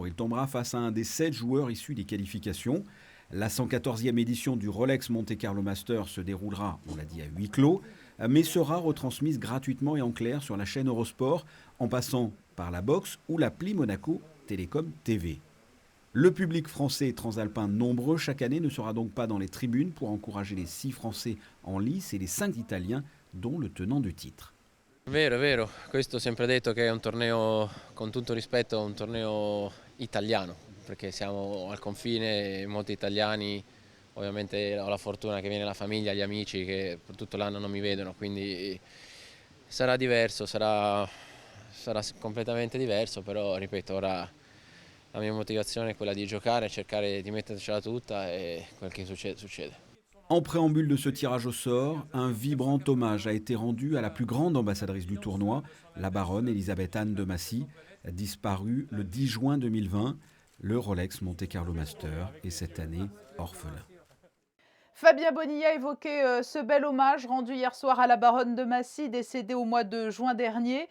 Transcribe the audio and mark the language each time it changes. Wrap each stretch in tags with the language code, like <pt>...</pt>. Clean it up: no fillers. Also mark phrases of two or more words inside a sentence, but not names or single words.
<fr>Il tombera face à un des 7 joueurs issus des qualifications. La 114e édition du Rolex Monte Carlo Masters se déroulera, on l'a dit, à huis clos, mais sera retransmise gratuitement et en clair sur la chaîne Eurosport, en passant par la box ou l'appli Monaco Télécom TV. Le public français et transalpin nombreux chaque année ne sera donc pas dans les tribunes pour encourager les 6 Français en lice et les 5 Italiens, dont le tenant du titre.</fr> <it>Vero, è vero, questo ho sempre detto che è un torneo, con tutto rispetto, un torneo italiano, perché siamo al confine, molti italiani, ovviamente ho la fortuna che viene la famiglia, gli amici che per tutto l'anno non mi vedono, quindi sarà diverso, sarà completamente diverso, però ripeto, ora la mia motivazione è quella di giocare, cercare di mettercela tutta e quel che succede, succede.</it> <fr>En préambule de ce tirage au sort, un vibrant hommage a été rendu à la plus grande ambassadrice du tournoi, la baronne Elisabeth Anne de Massy, disparue le 10 juin 2020. Le Rolex Monte Carlo Master est cette année orphelin. Fabien Bonilla évoquait ce bel hommage rendu hier soir à la baronne de Massy, décédée au mois de juin dernier.</fr>